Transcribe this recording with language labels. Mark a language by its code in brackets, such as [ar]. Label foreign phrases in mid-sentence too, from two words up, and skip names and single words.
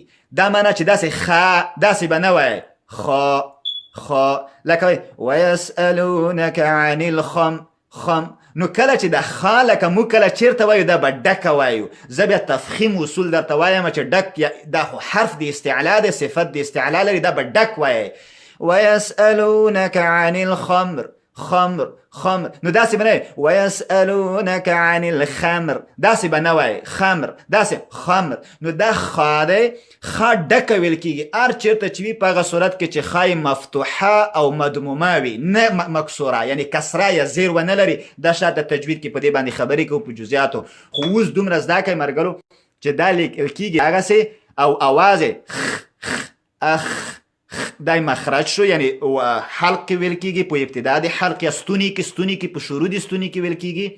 [ps] دا معنی چې داسې خا داسې به نه وایي خا خا، لکه [ar] ویسألونک عن الخمر [ps] خم. نو کله چې د خا لکه موږ کله چیرته وایو دا به ډکه وایو. زه بیا تفخیم اصول درته وایم چې ډک دا خو حرف د استعلا دی، صفت د استعلا لري، دا به ډک وایي. [ar] ويسألونك عن الخمر خمر خمر. [ps] نو داسې به نه [ar] ويسألونك عن الخمر، [ps] داسې به نه وایي خمر، داسې خمر. نو دا خا دی، خا ډکه ویل کېږي هر چېرته چې وي په هغه صورت کې چې خای مفتوحه او مدمومه وي، نه مکسوره، یعنی کسره یا زیر ونه لري. دا شاته تجوید کې په دې باندې خبرې کوو په جزئیاتو، خو اوس دومره زده کړئ مرګلو چې دا لیکل کېږي هغسې، او اواز اخ دای مخرج شو، یعنی حلق ویل کېږي په ابتدا د حلق، یا ستوني کې په شروع د ستوني کې ویل کېږي.